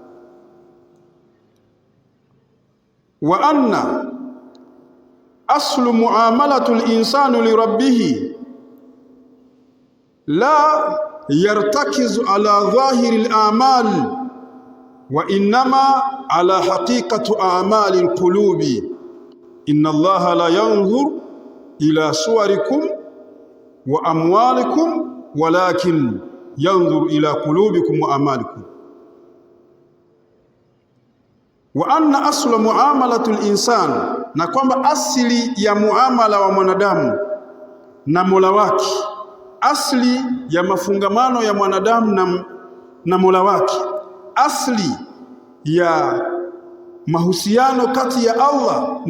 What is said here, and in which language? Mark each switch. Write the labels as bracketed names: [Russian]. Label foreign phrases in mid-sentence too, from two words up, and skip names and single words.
[Arabic] وأن أصل معاملة الإنسان لربه لا يرتكز على ظاهر الأعمال وإنما على حقيقة أعمال القلوب. إن الله لا ينظر إلى صوركم وأموالكم ولكن ينظر إلى قلوبكم وأعمالكم. وأن أصل معاملة الإنسان, [Swahili] na kwamba asili ya muamala wa mwanadamu na Mola wake, asili ya mafungamano ya mwanadamu na Mola wake, asili ya mahusiano kati ya Allah na